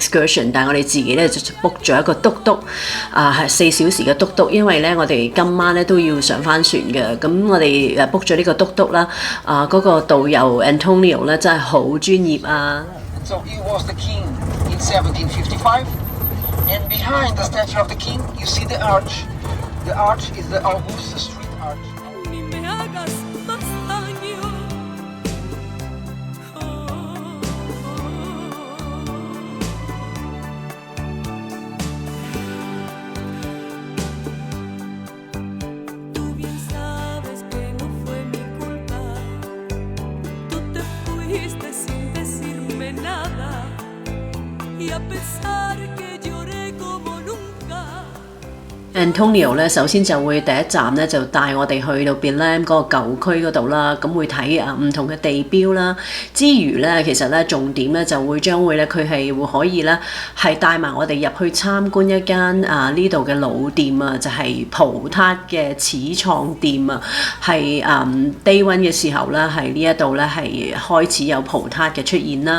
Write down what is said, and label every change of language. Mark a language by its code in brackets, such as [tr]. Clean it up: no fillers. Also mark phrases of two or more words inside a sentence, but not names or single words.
[yue] excursion， 但係我哋自己咧就 book 咗一個嘟嘟係4小時嘅嘟嘟，因為咧我哋今晚咧都要上翻船嘅，咁我哋book 咗呢個嘟嘟啦，嗰個導遊 Antonio 咧真係好專業啊！ [en] So he was the king in 1755. And behind the statue of the king, you see the arch. The arch is the Augusta Street Arch. [es] Ni me hagas más daño. Tú bien sabes que no fue mi culpa. Tú te fuiste sin decirme nada. Y a pesar que lloré como nunca. [yue] Antonio 咧，首先就會第一站咧就帶我哋去到 Belém 嗰個舊區嗰度啦，咁會睇唔同嘅地標啦。之餘咧，其實咧重點咧就會將會咧佢係會可以咧係帶埋我哋入去參觀一間呢度嘅老店啊，就係、葡撻嘅始創店啊，係 [en] Day One [yue] 嘅時候咧係呢一度咧係開始有葡撻嘅出現啦。